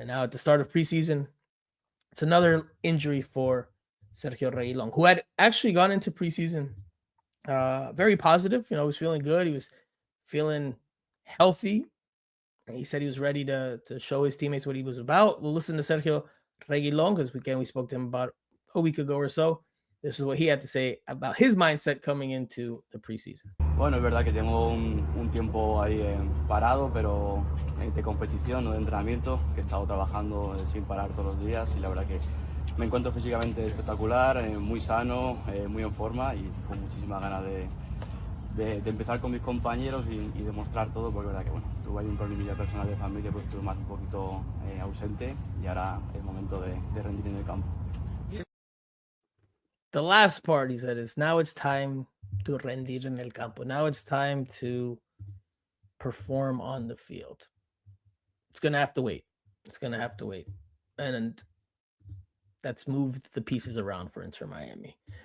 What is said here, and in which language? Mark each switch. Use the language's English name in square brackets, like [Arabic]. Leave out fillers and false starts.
[English] And now at the start of preseason, it's another injury for Sergio Reguilon, who had actually gone into preseason very positive. You know, he was feeling good. He was feeling healthy. And he said he was ready to show his teammates what he was about. We'll listen to Sergio Reguilon, because we spoke to him about a week ago or so. This is what he had to say about his mindset coming into the preseason. [Spanish] Bueno, es verdad que tengo un tiempo ahí parado, pero de competición, no de entrenamiento, que he estado trabajando sin parar todos los días, y la verdad que me encuentro físicamente espectacular, muy sano, muy en forma y con muchísimas ganas de empezar con mis compañeros y demostrar todo, porque es verdad que bueno, tuve ahí un problemilla personal de familia, pues estuve más un poquito ausente y ahora es momento de rendir en el campo. [English] The last part, he said, is now it's time to [Spanish] rendir en el campo. [English] Now it's time to perform on the field. It's going to have to wait. It's going to have to wait. And that's moved the pieces around for Inter Miami.